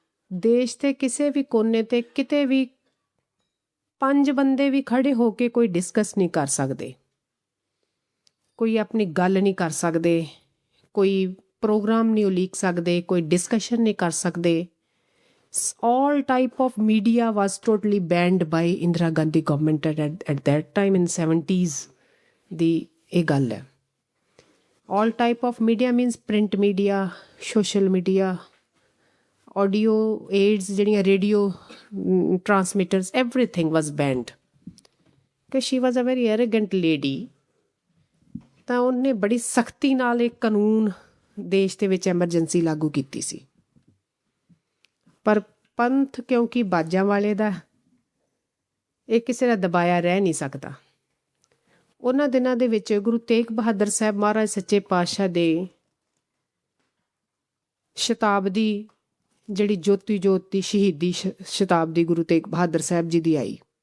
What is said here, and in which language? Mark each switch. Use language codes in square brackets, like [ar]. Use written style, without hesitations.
[pa] ਦੇਸ਼ ਦੇ ਕਿਸੇ ਵੀ ਕੋਨੇ 'ਤੇ ਕਿਤੇ ਵੀ 5 ਬੰਦੇ ਵੀ ਖੜੇ ਹੋ ਕੇ ਕੋਈ ਡਿਸਕਸ ਨਹੀਂ ਕਰ ਸਕਦੇ, ਕੋਈ ਆਪਣੀ ਗੱਲ ਨਹੀਂ ਕਰ ਸਕਦੇ, ਕੋਈ ਪ੍ਰੋਗਰਾਮ ਨਹੀਂ ਉਲੀਕ ਸਕਦੇ, ਕੋਈ ਡਿਸਕਸ਼ਨ ਨਹੀਂ ਕਰ ਸਕਦੇ। [en] all type of media was totally banned by Indira Gandhi government at that time in 70s [pa] ਦੀ ਇਹ ਗੱਲ ਹੈ। [en] all type of media means print media, social media, audio aids, ਜਿਹੜੀਆਂ radio transmitters, everything was banned because she was a very arrogant lady। [pa] ਤਾਂ ਉਹਨੇ ਬੜੀ ਸਖਤੀ ਨਾਲ ਇੱਕ ਕਾਨੂੰਨ ਦੇਸ਼ ਦੇ ਵਿੱਚ ਐਮਰਜੈਂਸੀ ਲਾਗੂ ਕੀਤੀ ਸੀ। ਪਰ ਪੰਥ ਕਿਉਂਕਿ ਬਾਜਾਂ ਵਾਲੇ ਦਾ, ਇਹ ਕਿਸੇ ਦਾ ਦਬਾਇਆ ਰਹਿ ਨਹੀਂ ਸਕਦਾ। ਉਹਨਾਂ ਦਿਨਾਂ ਦੇ ਵਿੱਚ ਗੁਰੂ ਤੇਗ ਬਹਾਦਰ ਸਾਹਿਬ ਮਹਾਰਾਜ ਸੱਚੇ ਪਾਤਸ਼ਾਹ ਦੇ ਸ਼ਤਾਬਦੀ, ਜਿਹੜੀ ਜੋਤੀ ਜੋਤ ਦੀ ਸ਼ਹੀਦੀ ਸ਼ਤਾਬਦੀ ਗੁਰੂ ਤੇਗ ਬਹਾਦਰ ਸਾਹਿਬ ਜੀ ਦੀ ਆਈ।